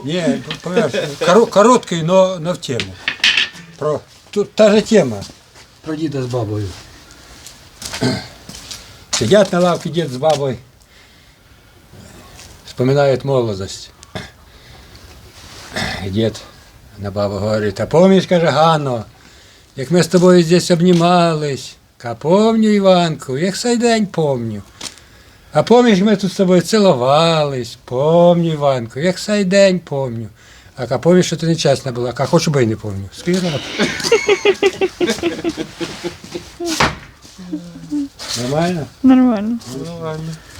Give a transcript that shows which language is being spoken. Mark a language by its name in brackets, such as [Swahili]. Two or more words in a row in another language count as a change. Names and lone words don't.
[Russian] Не, помягче. Короткий, но в тему. Тут та же тема. Про деда с бабой. Сидят на лавке дед с бабой. Вспоминают молодость. И дед на бабу говорит: а помнишь, [Ukrainian] каже, Ганно, як ми з тобою здесь обнімались? А помню, Іванку, як сей день помню. А помниш, ми тут з тобою цілувались? Помню, Іванку, як сей день помню. А помниш, що ти нечесна була? А хоч би й не помню. Скажи. Нормально? Нормально. Нормально.